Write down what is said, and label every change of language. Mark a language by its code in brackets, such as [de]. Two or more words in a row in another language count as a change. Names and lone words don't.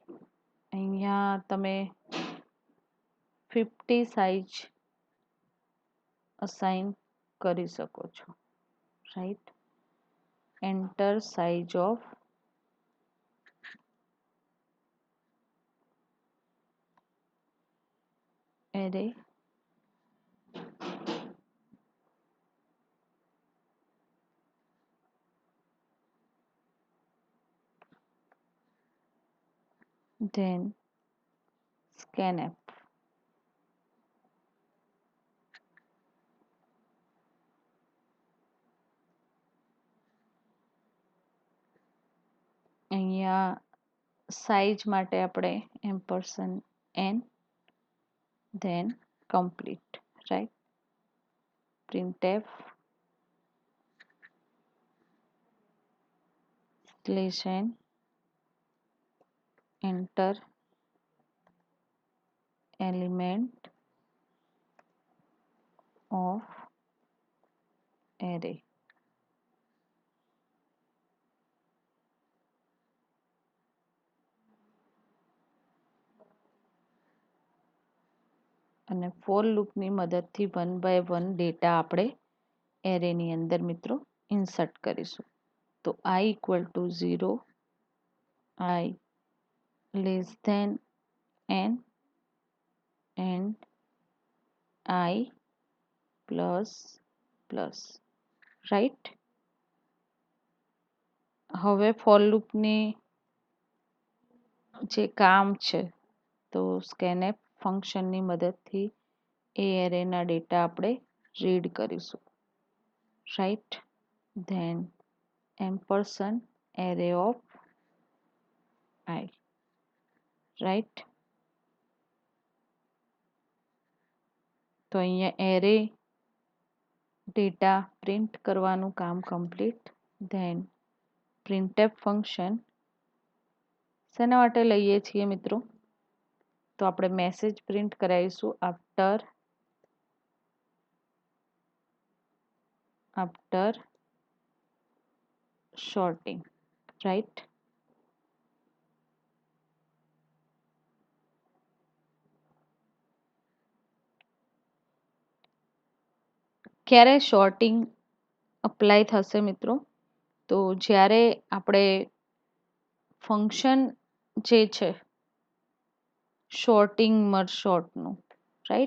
[gu] અહીંયા તમે 50 સાઇઝ અસાઇન કરી શકો છો, રાઈટ. [en] enter size of array then scanf. [gu] અહીંયા સાઇઝ માટે આપણે n [en] then complete, right? printf /n enter element of array. [gu] અને [en] for loopની [gu] મદદથી 1 by 1 ડેટા આપણે એરેની અંદર મિત્રો ઇન્સર્ટ કરીશું. [en] તો I equal to 0, I less than n and I plus plus, right? [gu] હવે [en] for loopની [gu] જે કામ છે તો scanf ફંક્શનની મદદથી એ એરેના ડેટા આપણે રીડ કરીશું, રાઈટ? [en] ધેન ampersand array of I, રાઈટ? [gu] તો અહીંયા [en] array data print [gu] કરવાનું કામ કમ્પ્લીટ. [en] then printf function [gu] શેના માટે લઈએ છીએ મિત્રો? તો આપણે [en] message print [gu] કરાવીશું [en] after sorting, right? [gu] ક્યારે શોર્ટિંગ અપ્લાય થશે મિત્રો? તો જ્યારે આપણે ફંક્શન જે છે [en] sorting merge sortનું, [gu] રાઈટ?